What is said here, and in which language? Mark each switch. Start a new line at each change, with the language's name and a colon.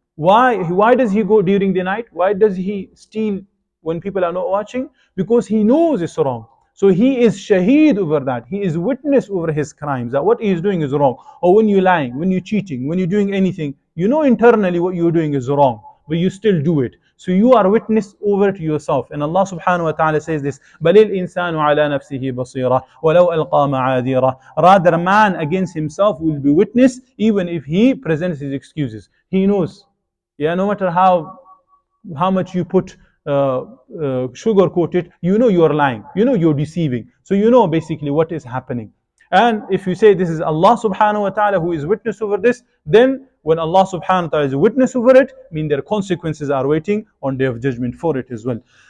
English: Why does he go during the night? Why does he steal when people are not watching? Because he knows it's wrong. So he is shaheed over that. He is witness over his crimes, that what he is doing is wrong. Or when you're lying, when you're cheating, when you're doing anything, you know internally what you're doing is wrong, but you still do it. So you are witness over to yourself. And Allah subhanahu wa ta'ala says this,
Arabic: بَلِ الْإِنسَانُ عَلَى نَفْسِهِ بَصِيرًا وَلَوْ أَلْقَى مَعَاذِيرًا.
English: Rather, man against himself will be witness even if he presents his excuses. He knows. Yeah, no matter how much you put sugar coated, you know you are lying, you know you're deceiving. So you know basically what is happening. And if you say this is Allah subhanahu wa ta'ala who is witness over this, then when Allah subhanahu wa ta'ala is witness over it, mean their consequences are waiting on Day of Judgment for it as well.